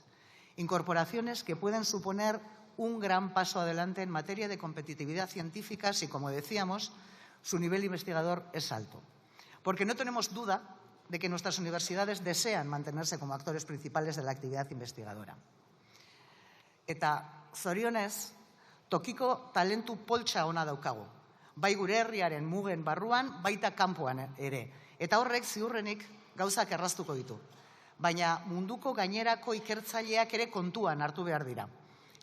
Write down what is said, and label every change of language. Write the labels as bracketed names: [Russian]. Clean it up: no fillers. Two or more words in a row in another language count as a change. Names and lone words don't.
[Spanish] Incorporaciones que pueden suponer un gran paso adelante en materia de competitividad científica si, como decíamos, su nivel investigador es alto. Porque no tenemos duda de que nuestras universidades desean mantenerse como actores principales de la actividad investigadora. [Basque] Eta zorionez, tokiko talentu poltsa ona daukagu. Bai gure herriaren mugen barruan, baita kanpoan ere. Eta horrek ziurrenik gauzak erraztuko ditu. Baina munduko gainerako ikertzaileak ere kontuan hartu behar dira.